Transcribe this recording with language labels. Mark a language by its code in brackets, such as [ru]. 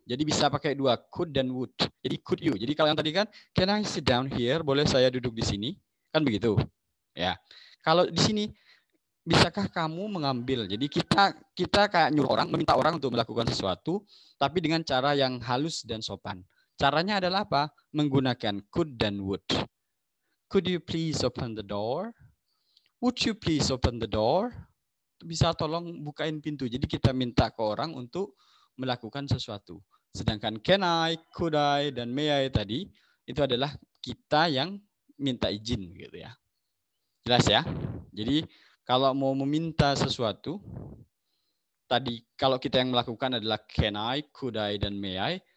[id] Jadi bisa pakai dua, could dan would. Jadi could you. Jadi kalau yang tadi kan [en] can I sit down here? [id] Boleh saya duduk di sini? Kan begitu. Ya. Kalau di sini bisakah kamu mengambil? Jadi kita kayak nyuruh orang, meminta orang untuk melakukan sesuatu tapi dengan cara yang halus dan sopan. Caranya adalah apa? Menggunakan could dan would. [en] Could you please open the door? Would you please open the door? [id] Bisa tolong bukain pintu. Jadi kita minta ke orang untuk melakukan sesuatu. Sedangkan can I, could I, dan may I tadi, itu adalah kita yang minta izin gitu ya. Jelas ya? Jadi kalau mau meminta sesuatu, tadi kalau kita yang melakukan adalah can I, could I, dan may I.